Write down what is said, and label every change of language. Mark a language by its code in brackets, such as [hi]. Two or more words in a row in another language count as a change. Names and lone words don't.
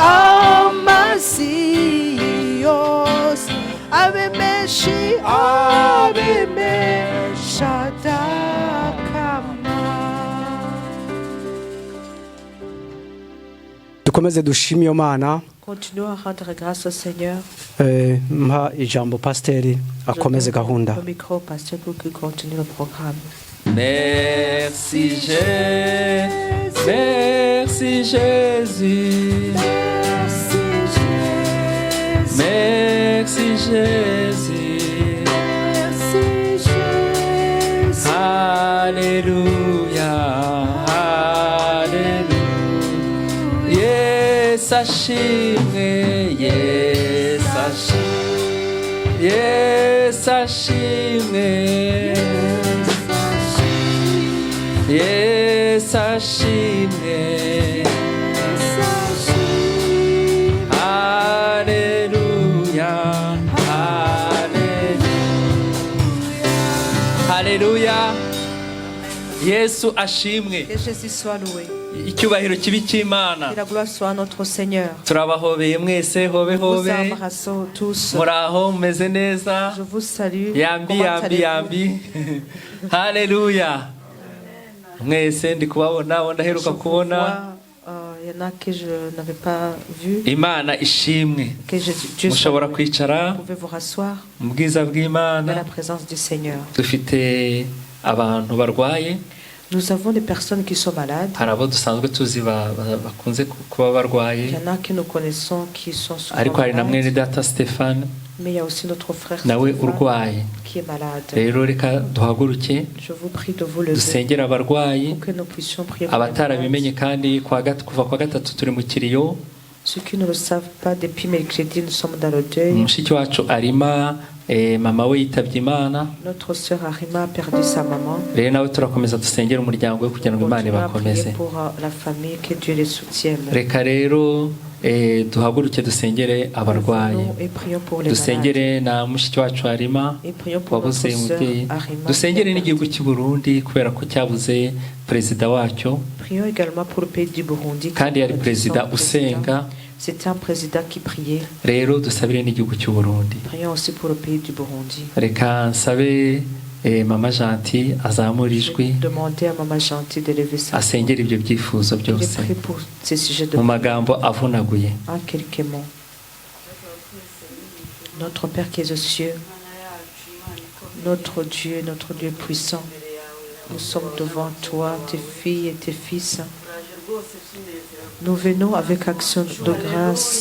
[rw] yose abe menshi abe meshadakama. dukomeze dushime iyo mana. [fr] Continuons à rendre grâce au Seigneur. [rw] Mpa ijambo pasiteri akomeze gahunda. [fr] Le micro pasteur pour qu'il continue le programme. Merci Jésus, merci Jésus, merci Jésus, Alléluia, Alléluia, [rw] Yes ashimwe, Yes ashimwe, Yes ashimwe. Yes, ashimwe. Alléluia, Alléluia, Alléluia. Yesu ashimwe. [fr] Que Jésus soit loué. [rw] Icyubahiro kibi cy'Imana. [fr] Que la gloire soit à notre Seigneur. [rw] Turabahobeye mwese hobe [fr] Nous [rw] hobe. [fr] embrassons tous. [rw] Muraho meze neza. [fr] Je vous salue. [ln] Yambi yambi yambi. Alléluia. [rw] Mwese ndi kubabona ndaheruka kubona. [fr] Il y en a que je n'avais pas vu. [rw] Imana ishimwe. [fr] Que Dieu [rw] Mushobora [fr] soit. [rw] kwicara. [fr] Vous pouvez vous rasseoir. [rw] Mu bwiza [fr] Dans [rw] bw'Imana. [fr] la présence du Seigneur. [rw] Dufite abantu barwaye. [fr] Nous avons des personnes qui sont malades. [rw] Hari abo dusanzwe tuzi bakunze kuba barwaye. [fr] Il y en a que nous connaissons qui sont souvent [rw] Ariko hari na mwene [fr] malades. [rw] data Stéphane [fr] Mais il y a aussi notre frère [rw] nawe Stéphane urwaye. [fr] qui est malade. [rw] Rero reka duhaguruke [fr] Je vous prie de vous lever [rw] dusengera abarwayi. [fr] pour que nous puissions prier pour les malades. [rw] Abatarabimenye kandi kuva kwa gatatu turi mu kiriyo. [fr] Ceux qui ne le savent pas, depuis mercredi, nous sommes dans le deuil. [rw] Mushiki wacu arima mama we yitabye Imana. [fr] Notre sœur Arima a perdu sa maman. [rw] Rero nawe turakomeza dusengera umuryango we kugira ngo Imana [fr] Continuons à prier [rw] ibakomeze. [fr] pour la famille, que Dieu les soutienne. [rw] Reka rero duhaguruke dusengere abarwayi. [fr] Nous et prions pour les malades. [rw] Dusengere na mushiki wacu Arima [fr] Et prions pour notre [rw] wabuze [fr] sœur [rw] umubyeyi. [fr] Arima. [rw] Dusengere n'igihugu cy'u Burundi kubera ko cyabuze perezida wacyo [fr] Prions également pour le pays du Burundi. [rw] kandi yari [fr] Nous [rw] perezida [fr] sommes [rw] usenga. [fr] C'était un président qui priait. [rw] Rero dusabire n'igihugu cy'u Burundi. [fr] Prions aussi pour le pays du Burundi. [rw] Reka nsabe mama Gentil azamura ijwi [fr] Demandez à Maman Gentille de lever sa voix. [rw] asengera ibyo byifuzo [fr] Je [rw] byose [fr] prie pour ces sujets de [rw] mu magambo avunaguye. [fr] en quelques mots. Notre Père qui es aux cieux, notre Dieu puissant, nous sommes devant toi, tes filles et tes fils. Nous venons avec action de grâce.